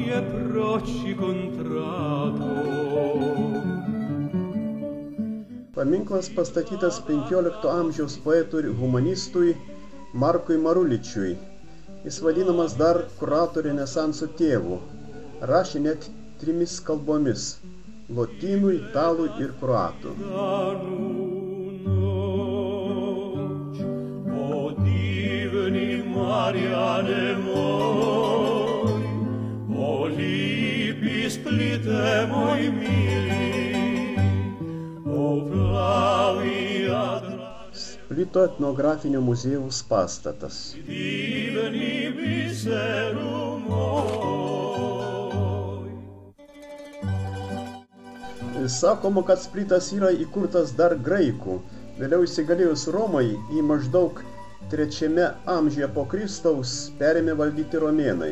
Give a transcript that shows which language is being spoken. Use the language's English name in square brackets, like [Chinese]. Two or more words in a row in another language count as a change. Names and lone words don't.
[Lithuanian] Paminklas pastatytas 15 amžiaus poetui ir humanistui Markui Maruličiui. Jis vadinamas dar kroatų renesanso tėvu. Rašė net 3 kalbomis – lotynų, italų ir kroatų. [Croatian] O divni Marjane moj, o lipi Splite moj mili, o plavi [Lithuanian] Splito etnografinio muziejaus pastatas. [Croatian] divni biseru moj. [Lithuanian] Sakoma, kad Splitas yra įkurtas dar graikų, vėliau įsigalėjus Romai į maždaug 3 amžiuje po Kristaus perėmė valdyti romėnai.